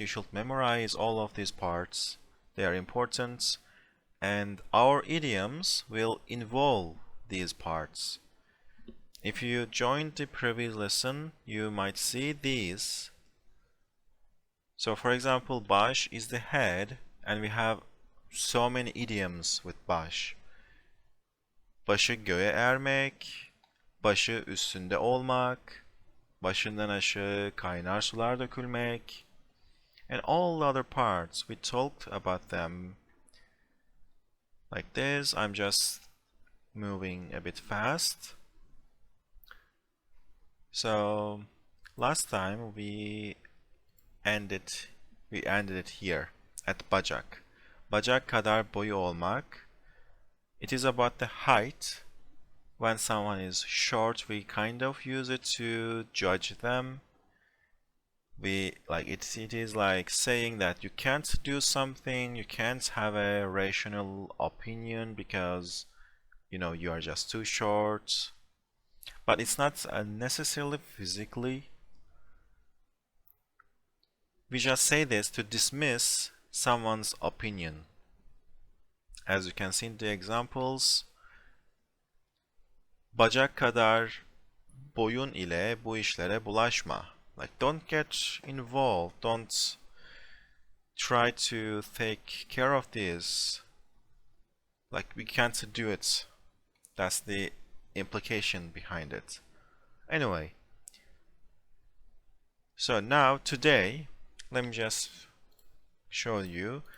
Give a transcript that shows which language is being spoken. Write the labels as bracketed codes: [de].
[en] You should memorize all of these parts. They are important, and our idioms will involve these parts. If you joined the previous lesson, you might see these. So for example, baş is the head, and we have so many idioms with baş. [tr] Başı göğe ermek, başı üstünde olmak, başından aşağı kaynar sular dökülmek, [en] and all the other parts. We talked about them like this. I'm just moving a bit fast. So last time we ended it here at bacak. [tr] Bacak kadar boyu olmak. [en] It is about the height. When someone is short, we kind of use it to judge them. It is like saying that you can't do something, you can't have a rational opinion because you are just too short. But it's not necessarily physically. We just say this to dismiss someone's opinion. As you can see in the examples, [tr] bacak kadar boyun ile bu işlere bulaşma. [en] Like, don't get involved, don't try to take care of this. Like, we can't do it. That's the implication behind it. Anyway, so now today, let me just show you.